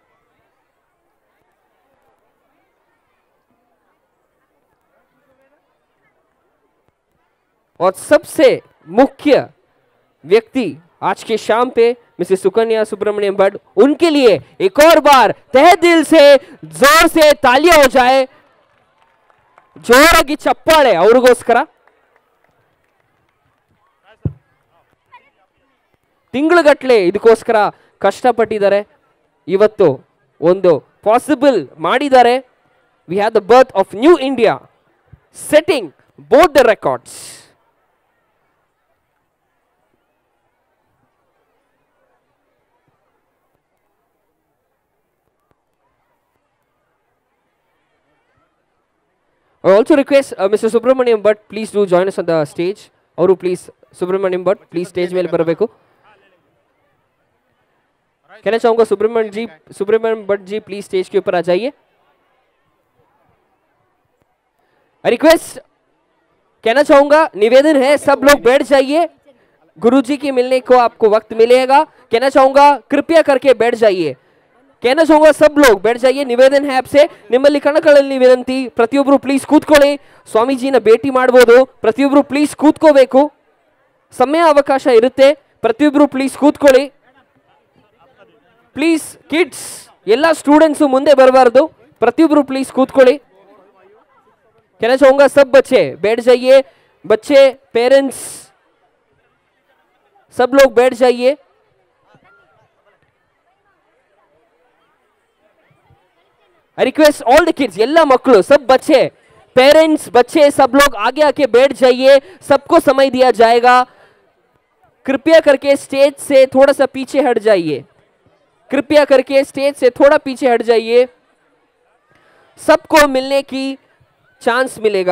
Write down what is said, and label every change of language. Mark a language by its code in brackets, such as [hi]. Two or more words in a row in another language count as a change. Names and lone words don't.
[hi] और सबसे मुख्य व्यक्ति आज के शाम पे मिसेस सुकन्या सुब्रमण्यम भट्ट, उनके लिए एक और बार तहे दिल से जोर से तालियां हो जाए. [kn] ಜೋರಾಗಿ ಚಪ್ಪಾಳೆ ಅವ್ರಿಗೋಸ್ಕರ. ತಿಂಗಳುಗಟ್ಟಲೆ ಇದಕ್ಕೋಸ್ಕರ ಕಷ್ಟಪಟ್ಟಿದ್ದಾರೆ. ಇವತ್ತು ಒಂದು ಪಾಸಿಬಲ್ ಮಾಡಿದ್ದಾರೆ. [en] We have the birth of New India setting both the records. I also request Mr. Subramaniam Bhatt, please do join us on the stage. [kn] Auru please, Subramaniam Bhatt, [en] please stage [kn] ಮೇಲೆ ಬರಬೇಕು. [hi] कहना चाहूँगा सुब्रमण्यम भट्ट जी प्लीज स्टेज के ऊपर आ जाइए. रिक्वेस्ट कहना चाहूँगा, निवेदन है सब लोग बैठ जाइए. गुरुजी के मिलने को आपको वक्त मिलेगा. कहना चाहूँगा कृपया करके बैठ जाइए. कहना चाहूँगा सब लोग बैठ जाइए. ನಿವೇದನ है आपसे, [kn] ನಿಮ್ಮಲ್ಲಿ ಕಣಕಳಲ್ಲಿ ವಿನಂತಿ, ಪ್ರತಿಯೊಬ್ಬರು ಪ್ಲೀಸ್ ಕೂತ್ಕೊಳ್ಳಿ. ಸ್ವಾಮೀಜಿನ ಭೇಟಿ ಮಾಡಬಹುದು. ಪ್ರತಿಯೊಬ್ಬರು ಪ್ಲೀಸ್ ಕೂತ್ಕೋಬೇಕು. ಸಮಯ ಅವಕಾಶ ಇರುತ್ತೆ. ಪ್ರತಿಯೊಬ್ಬರು ಪ್ಲೀಸ್ ಕೂತ್ಕೊಳ್ಳಿ. [en] please kids [kn] ಎಲ್ಲ ಸ್ಟೂಡೆಂಟ್ಸ್ ಮುಂದೆ ಬರಬಾರ್ದು. ಪ್ರತಿಯೊಬ್ಬರು ಪ್ಲೀಸ್ ಕೂತ್ಕೊಳ್ಳಿ. [hi] कहना चाहूँगा सब बच्चे बैठ जाइए. बच्चे, पेरेंट्स, सब लोग बैठ जाइए. [en] I request all the kids, [kn] ಎಲ್ಲ ಮಕ್ಕಳು, [hi] सब बच्चे, पेरेंट्स, बच्चे, सब लोग आगे आके बैठ जाइए. सबको समय दिया जाएगा. कृपया करके स्टेज से थोड़ा सा पीछे हट जाइए. कृपया करके स्टेज से थोड़ा पीछे हट जाइए. सबको मिलने की चांस मिलेगा.